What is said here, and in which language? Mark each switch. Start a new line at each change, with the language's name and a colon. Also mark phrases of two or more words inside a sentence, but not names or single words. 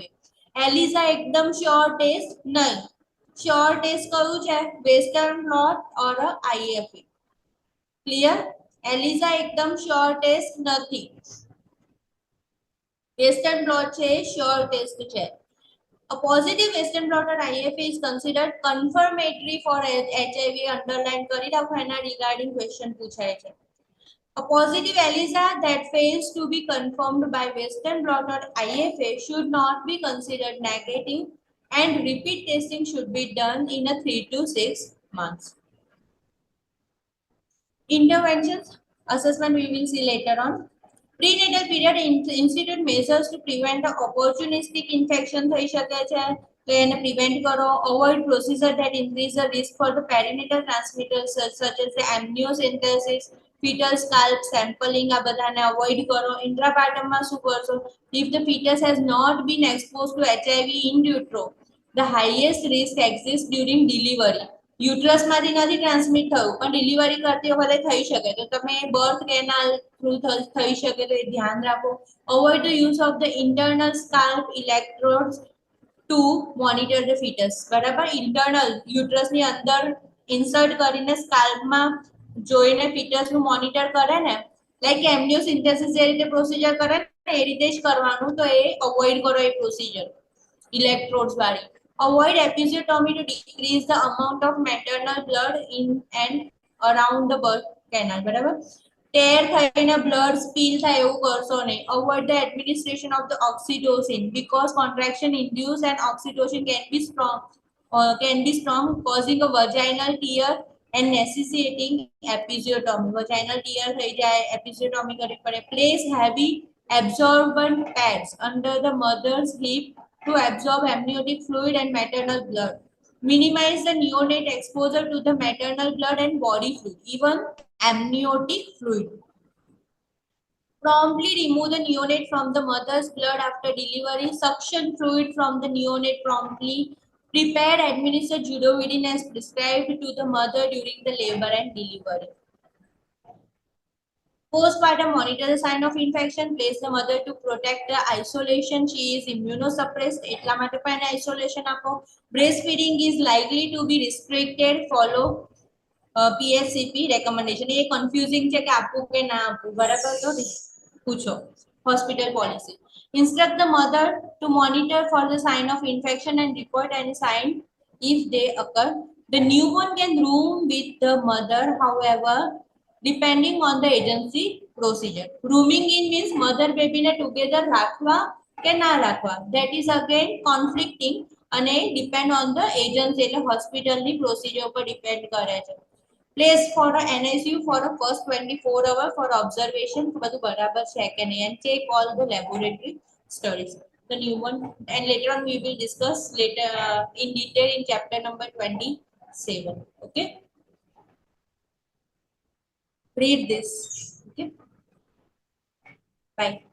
Hindi: ELISA एकदम
English: sure test
Hindi: नहीं.
English: Sure test
Hindi: करूँ चाहे
English: Western blot or IFA.
Hindi: Clear? ELISA एकदम
English: sure test
Hindi: नहीं.
Gujarati: Western blot છે
English: sure test
Gujarati: છે.
English: A positive Western blot or IFA is considered confirmatory for HIV.
Gujarati: Underline કરી રાખો, એના regarding question પૂછાય છે.
English: A positive ELISA that fails to be confirmed by Western blot or IFA should not be considered negative, and repeat testing should be done in a 3 to 6 months. Interventions, assessment we will see later on. Prenatal period institute measures to prevent opportunistic infection
Gujarati: થઈ શકે છે, તો એને prevent કરો.
English: Avoid procedure that increase the risk for the perinatal transmitters such as the amniocentesis, fetal scalp sampling,
Gujarati: આ બધાને avoid કરો. Intrapartum માં શું કરશો?
English: If the fetus has not been exposed to HIV in utero, the highest risk exists during delivery.
Gujarati: યુટ્રસ માંથી નથી ટ્રાન્સમિટ થયું પણ ડિલિવરી કરતી વખતે થઈ શકે, તો તમે
English: birth canal
Gujarati: થ્રુ થઈ શકે, તો એ ध्यान રાખો.
English: Avoid the use of the internal scalp electrodes to monitor the fetus.
Gujarati: બરાબર,
English: internal uterus
Gujarati: ની અંદર ઇન્સર્ટ કરીને સ્કાલ્પ માં જોઈને ફીટસ નું મોનિટર કરે ને,
English: like amniocentesis
Gujarati: જે રીતે પ્રોસિજર કરે ને એ રીતે જ કરવાનું, તો એ અવોઇડ કરો એ
English: procedure electrodes
Gujarati: વાળી.
English: Avoid episiotomy to decrease the amount of maternal blood in and around the birth canal.
Gujarati: બરાબર, tear થઈને
English: blood spill
Gujarati: થાય એવું કરશો નહીં.
English: Avoid the administration of the oxytocin because contraction induced and oxytocin can be strong, causing a vaginal tear and necessitating episiotomy. Vaginal tear
Gujarati: થઈ જાય, episiotomy કરવી પડે.
English: Place heavy absorbent pads under the mother's hip to absorb amniotic fluid and maternal blood. Minimize the neonate exposure to the maternal blood and body fluid, even amniotic fluid. Promptly remove the neonate from the mother's blood after delivery. Suction fluid from the neonate promptly. Prepare administer judovidin as prescribed to the mother during the labor and delivery. Postpartum, monitor the sign of infection. Place the mother to protect the isolation. She is immunosuppressed.
Gujarati: એટલા માટે પણ isolation આપો.
English: Breastfeeding is likely to be restricted. Follow PSCP recommendation.
Gujarati: ये confusing છે કે આપવું કે ના આપવું, બરાબર? તો પૂછો.
English: Hospital policy. Instruct the mother to monitor for the sign of infection and report any sign if they occur. The newborn can room with the mother, however, depending on the agency procedure. Rooming in means mother baby ne together
Gujarati: રાખવા કે ના રાખવા.
English: That is again conflicting અને depend on the agency એટલે hospital ની procedure પર depend
Gujarati: કરે છે.
English: Place for a NICU for a first 24 hours for observation
Gujarati: બધું બરાબર છે કે નહીં,
English: and take all the laboratory studies. The newborn, and later on we will discuss later in detail in chapter number 27. Okay, read this. Okay, bye.